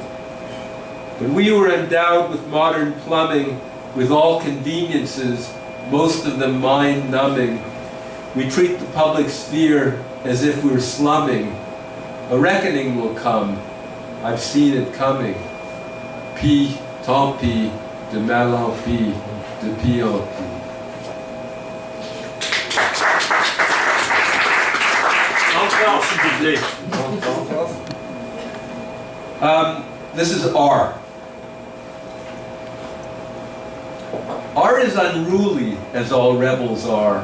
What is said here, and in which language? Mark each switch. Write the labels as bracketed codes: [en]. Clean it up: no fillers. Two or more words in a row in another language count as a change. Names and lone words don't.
[en] But we were endowed with modern plumbing, with all conveniences, most of them mind-numbing. We treat the public sphere as if we're slumming. A reckoning will come. I've seen it coming. [fr] Pis, tant pis, de mal en pis, de pis en pis. [en] This is R. R is unruly, as all rebels are.